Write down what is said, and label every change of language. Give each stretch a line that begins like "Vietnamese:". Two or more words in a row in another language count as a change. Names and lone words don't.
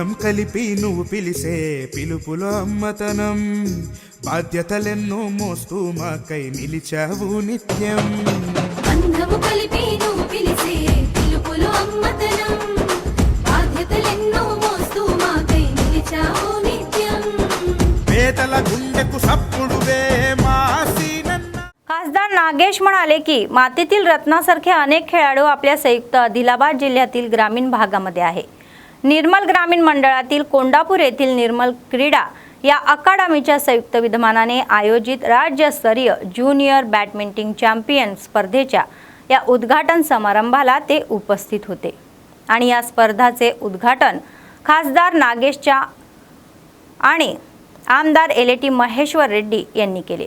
Telugu: కలిపి నువ్వు పిలిసే పిలుపులో అమ్మతనం, బాధ్యతలెన్నో మోస్తూ మాకై నిలిచావు నిత్యం. బంధము కలిపి నువ్వు పిలిసే పిలుపులో అమ్మతనం, బాధ్యతలెన్నో మోస్తూ మాకై నిలిచావు నిత్యం. పేదల గుండెకు సప్పుడువే మా సీనన్న.
Marathi: खासदार नागेश म्हणाले की मातीतील रत्नासारखे अनेक खेळाडू आपल्या संयुक्त आदिलाबाद जिल्ह्यातील ग्रामीण भागामध्ये आहे. निर्मल ग्रामीण मंडळातील कोंडापूर येथील निर्मल क्रीडा या अकादमीच्या संयुक्त विद्यमानाने आयोजित राज्यस्तरीय
English: junior badminton champion
Marathi: स्पर्धेच्या या उद्घाटन समारंभाला ते उपस्थित होते आणि या स्पर्धाचे उद्घाटन खासदार नागेशच्या आणि आमदार एलेटी महेश्वर रेड्डी यांनी केले.